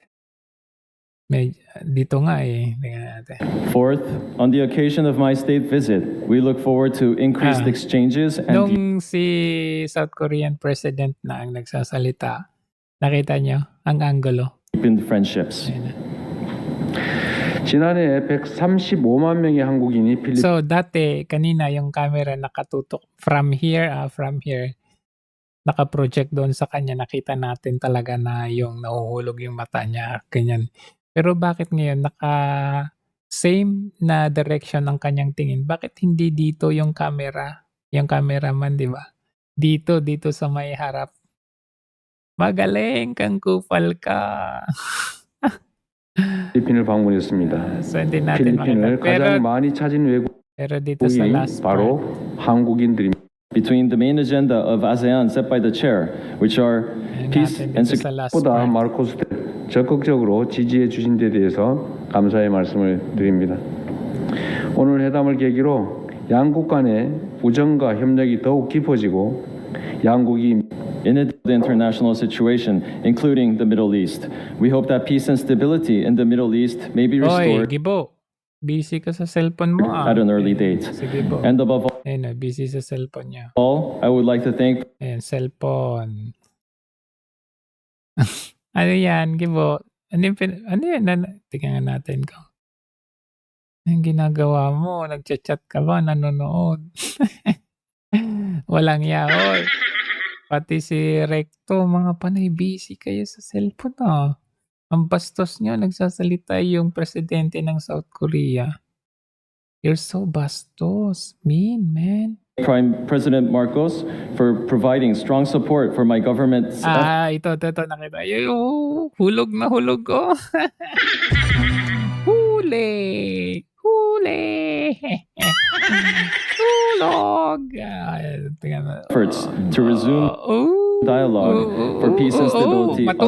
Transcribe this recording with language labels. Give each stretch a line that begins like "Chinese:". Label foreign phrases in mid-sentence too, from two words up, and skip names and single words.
Filipino: Dito nga Tingnan natin.
English: Fourth, on the occasion of my state visit, we look forward to increased exchanges and
Filipino: Nung si
English: South Korean President
Filipino: na ang nagsasalita, nakita nyo ang anggulo.
English: deepened friendships.
Korean: 지난해 135만 명의 한국인이 필리핀
Filipino: So dati, kanina yung camera nakatutok
English: from here,
Filipino: naka-project doon sa kanya, nakita natin talaga na yung nahuhulog yung mata niya, ganyan. Pero bakit ngayon same na direction ng kanyang tingin? Bakit hindi dito yung camera, yung cameraman, di ba? Dito sa may harap. Magaling kang kupal ka.
Korean: 필리핀을 방문했습니다.
Filipino: So hindi natin
Korean: 필리핀을
Filipino: makita. Pero,
Korean: 가장 많이 찾은
Filipino: pero dito sa
Korean: 외국인이
Filipino: last
Korean: 바로
Filipino: part,
Korean: 한국인들입니다.
English: Between the main agenda of ASEAN set by the chair, which are peace
Filipino: natin
English: and
Filipino: dito
English: security.
Filipino: sa last
Korean: 보다
Filipino: part.
Korean: 마르코스 때 적극적으로 지지해 주신 데 대해서 감사의 말씀을 드립니다. 오늘 회담을 계기로 양국 간의 우정과 협력이 더욱 깊어지고 양국이
English: In the international situation, including the Middle East. We hope that peace and stability in the Middle East may be
Filipino: Oy,
English: restored
Filipino: Gibo. Busy ka sa cellphone mo
English: at an early date.
Filipino: Sige po.
English: And above
Filipino: Ayun busy sa cellphone niya.
English: all, I would like to thank
Filipino: Ayan, cellphone. Ano yan, Gibo? Ano yan? Tingnan natin ko. Anong ginagawa mo? Nagchat-chat ka ba? Nanonood? Walang yaoy. Pati si Recto, mga panay busy kayo sa cellphone Ang bastos nyo, nagsasalita yung presidente ng South Korea.
English: You're so bastos. Mean, man. Prime President Marcos for providing strong support for my government's
Filipino: Ito, nakita. Hulog na hulog ko. Huli! Hulog! Tingnan mo.
English: efforts to resume dialogue for peace and stability on